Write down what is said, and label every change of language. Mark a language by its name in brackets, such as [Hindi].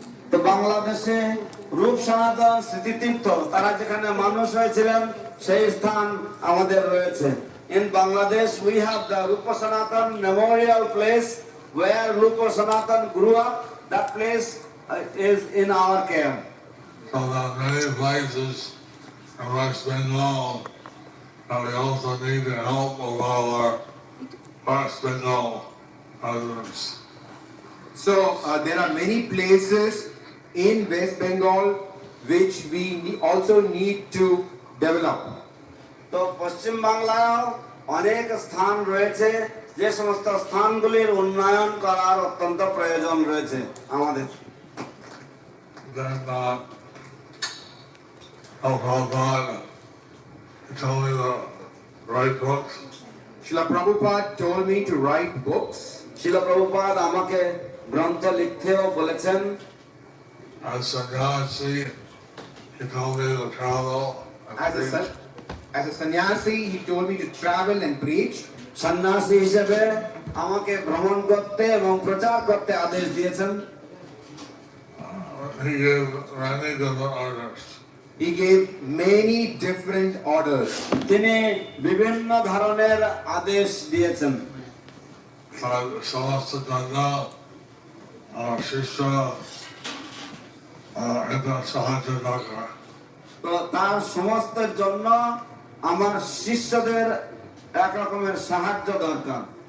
[Bangla] তো বাংলাদেশে রূপ সনাতন স্মৃতিতীর্থ তারা যেখানে মানুষ হয়েছিলেন সেই স্থান আমাদের রয়েছে। [English] In Bangladesh we have the Rupa Sanatan Memorial Place where Rupa Sanatan grew up. That place is in our care. So there are many places in West Bengal, and we also need the help of our West Bengal residents. So there are many places in West Bengal which we also need to develop. [Bangla] তো পশ্চিম বাংলায় অনেক স্থান রয়েছে যে সমস্ত স্থানগুলির উন্নয়ন করার অত্যন্ত প্রয়োজন রয়েছে আমাদের। [English] Then Prabhupada told me to write books. Srila Prabhupada told me to write books. [Bangla] শিল প্রভুপাদ আমাকে গ্রন্থ লিখতেও বলেছেন। [English] As sannyasi, he told me to travel and preach. As a sannyasi, he told me to travel and preach. [Bangla] সন্ন্যাসী হিসেবে আমাকে ভ্রমণ করতে এবং প্রচার করতে আদেশ দিয়েছেন। [English] He gave many different orders. He gave many different orders. [Bangla] তিনি বিভিন্ন ধরনের আদেশ দিয়েছেন। সমস্ত জন্য শিষ্য এটা সাহায্য দরকার। তো তার সমস্তের জন্য আমার শিষ্যদের এক রকমের সাহায্য দরকার।